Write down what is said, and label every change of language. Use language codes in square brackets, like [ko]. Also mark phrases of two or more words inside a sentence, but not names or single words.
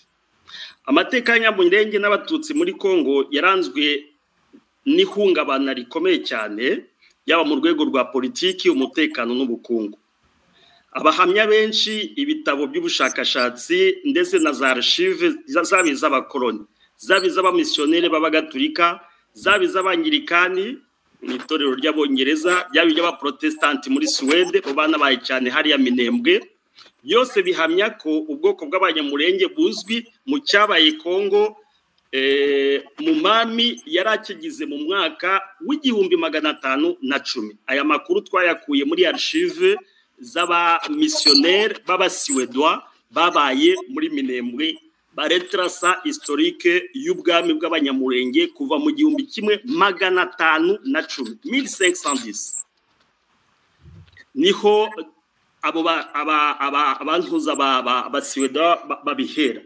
[rw] Amateka y'abanyamurenge n'abatutsi muri Kongo yaranzwe n'ihungabana rikomeye cyane, yaba mu rwego rwa politiki, umutekano n'ubukungu. Abahamya benshi, ibitabo by'ubushakashatsi ndetse na za archive zabi z'abakoloni, zabi z'abamissionnaire b'abagatulika, zabi z'abangirikani mu itorero ry'abongereza, byabi by'abaprotestanti muri Suède bana baye cyane hariya Minembwe, byose bihamya ko ubwoko bw'abanyamurenge buzwi mu cyabaye Kongo mu mami yarakigize mu mwaka w'1510. Aya makuru twayakuye muri archive z'aba missionnaire b'abasiwedwa babaye muri Minembwe, baretrasa historique y'ubwami bw'abanyamurenge kuva mu 1510 niho abo abantuza abasiwedwa babihera.